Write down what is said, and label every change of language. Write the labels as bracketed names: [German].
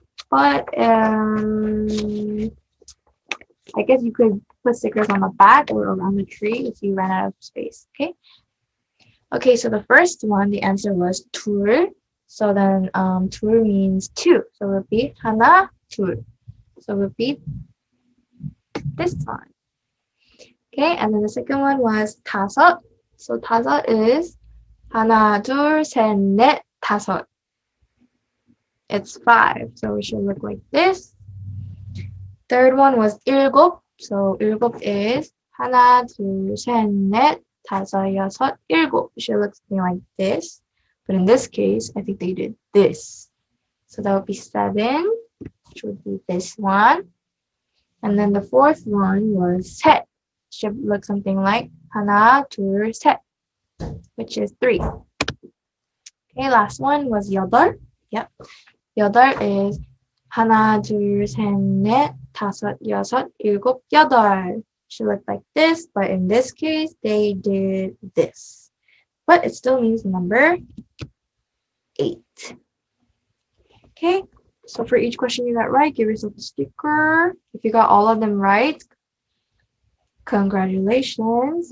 [English] But I guess you could put stickers on the back or around the tree if you ran out of space, okay? Okay, so the first one, the answer was 둘. So then 둘 means 2. So it would be [Korean] 하나, 둘. [English] So it would be this one. Okay, and then the second one was 다섯. [Korean] So 다섯 is 하나, 둘, 셋, 넷, 다섯. [English] It's 5. So it should look like this. Third one was 일곱. [Korean] So 일곱 is 하나, 둘, 셋, 넷, 다섯, 여섯, 일곱. [English] It should look something like this. But in this case, I think they did this. So that would be 7, which would be this one. And then the fourth one was 셋. Should look something like [Korean] 하나, 둘, 셋, [English] which is 3. Okay, last one was 여덟. Yep. [Korean] 여덟 is 하나, 둘, 셋, 넷, 다섯, 여섯, 일곱, 여덟. [English] Should look like this, but in this case, they did this. But it still means number 8. Okay, so for each question you got right, give yourself a sticker. If you got all of them right, congratulations.